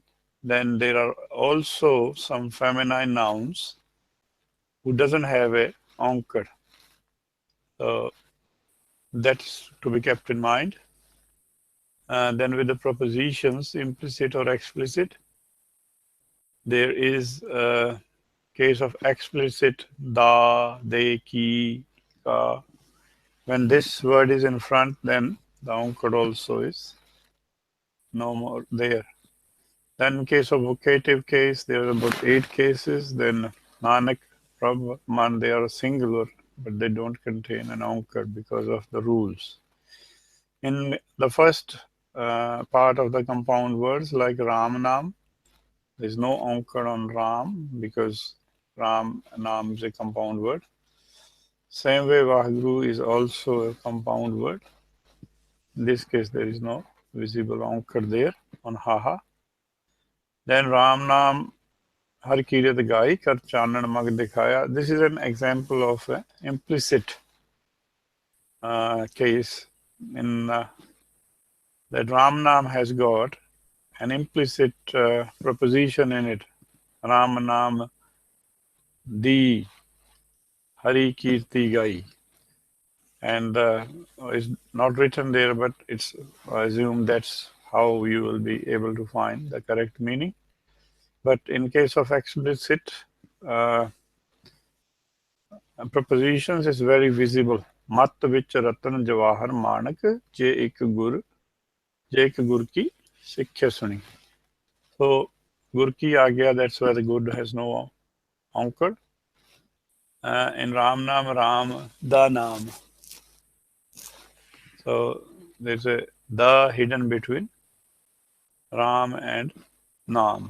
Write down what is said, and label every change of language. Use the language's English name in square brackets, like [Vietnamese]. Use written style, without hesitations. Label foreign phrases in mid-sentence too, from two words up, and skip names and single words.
[English] Then there are also some feminine nouns who doesn't have a onkar. So that's to be kept in mind. Then with the prepositions, implicit or explicit, there is a case of explicit da, de, ki, ka. When this word is in front, then the onkar also is no more there. Then in case of vocative case, there are about 8 cases. Then Nanak, Prabhupada, they are singular, but they don't contain an onkar because of the rules. In the first part of the compound words like Ram Nam, there is no onkar on Ram because Ram Nam is a compound word. Same way Vahguru is also a compound word. In this case, there is no visible onkar there on Haha. [Punjabi] Then ਰਾਮ ਨਾਮ ਹਰਿ ਕੀਰਤਿ ਗਾਇ ਕਰਿ ਚਾਨਣੁ ਮਗੁ ਦਿਖਾਇਆ. [English] This is an example of an implicit case in that Ram Nam has got an implicit proposition in it. [Punjabi] ਰਾਮ ਨਾਮ ਦੀ ਹਰਿ ਕੀਰਤਿ ਗਾਈ. [English] And it's not written there, but it's I assume that's how you will be able to find the correct meaning. But in case of explicit prepositions, it's very visible. [Punjabi] ਮਤਿ ਵਿਚਿ ਰਤਨ ਜਵਾਹਰ ਮਾਣਿਕ ਜੇ ਇਕ ਗੁਰ ਕੀ ਸਿਖਿਆ ਸੁਣੀ. So ਗੁਰ ਕੀ ਆ ਗਿਆ, [English] that's why the gur has no onkar. In Ram Nam, [Punjabi] ਰਾਮ ਦਾ ਨਾਮ. [English] So there's a the hidden between Ram and Nam.